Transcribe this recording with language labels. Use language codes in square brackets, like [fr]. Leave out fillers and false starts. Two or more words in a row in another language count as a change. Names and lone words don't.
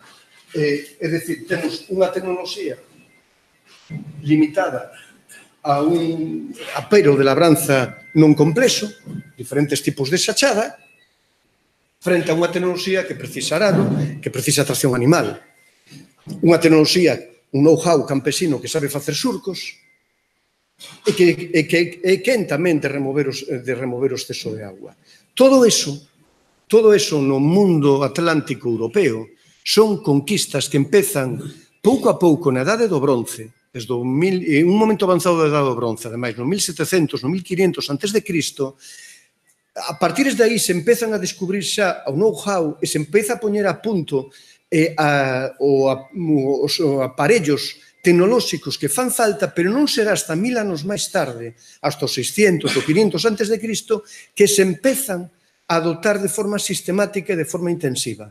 [gl] É dicir, temos unha tecnoloxía limitada a un apero de labranza non complexo, diferentes tipos de xachada, frente a unha tecnoloxía que precisa arado, que precisa tracción animal. Unha tecnoloxía, un know-how campesino que sabe facer surcos e que quen tamén de remover o exceso de agua. Todo eso no mundo atlántico europeo son conquistas que empezan pouco a pouco na Edade do Bronce, desde un momento avanzado da Edade do Bronce, ademais, no 1700, no 1500 a.C., a partir de aí se empezan a descubrir xa o know-how e se empeza a poñer a punto os aparellos tecnolóxicos que fan falta, pero non será hasta 1000 anos máis tarde, hasta os 600 ou 500 a.C., que se empezan a dotar de forma sistemática e de forma intensiva.